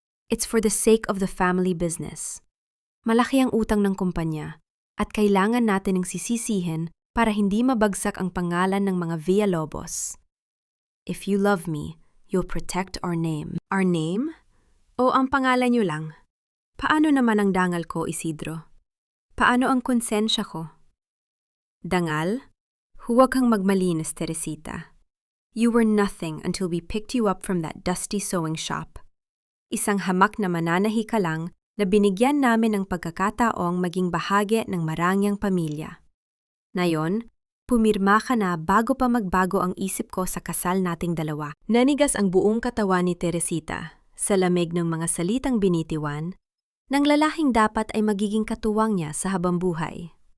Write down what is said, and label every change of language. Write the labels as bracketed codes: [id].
[en] It's for the sake of the family business. [tl] Malaki ang utang ng kumpanya at kailangan natin ng sisisihin para hindi mabagsak ang pangalan ng mga Villalobos. [en] If you love me, you'll protect our name. Our name? [tl] O ang pangalan niyo lang? Paano naman ang dangal ko, Isidro? Paano ang konsensya ko? Dangal? Huwag kang magmalinis, Teresita. [en] You were nothing until we picked you up from that dusty sewing shop. [tl] Isang hamak na mananahi ka lang na binigyan namin ng pagkakataong maging bahagi ng marangyang pamilya. Ngayon, pumirma ka na bago pa magbago ang isip ko sa kasal nating dalawa. Nanigas ang buong katawan ni Teresita sa lamig ng mga salitang binitiwan ng lalaking dapat ay magiging katuwang niya sa habang buhay.